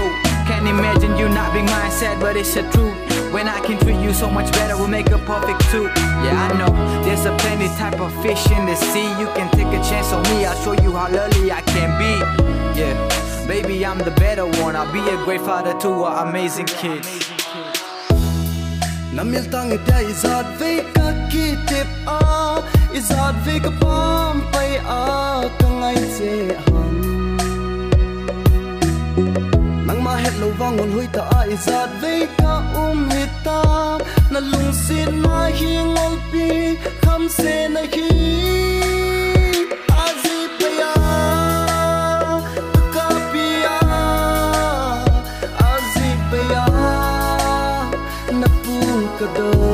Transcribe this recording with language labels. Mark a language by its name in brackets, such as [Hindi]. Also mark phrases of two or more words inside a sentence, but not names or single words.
[English] Can't imagine you not being mine, sad, but it's the truth. When I can treat you so much better, we'll make a perfect two. Yeah, I know, there's a plenty type of fish in the sea. You can take a chance on me, I'll show you how lovely I can be. Yeah, baby, I'm the better one. I'll be a great father to an amazing kid. [Tedim Chin] namil tang ita izat ve ka kitip a izat ve ka pam pai a kangai che han nang ma het lo wangon hui ta a izat ve ka hita na lung sin na hi ngol pi kham se na hi azi paya ka pia azi paya na pu ka do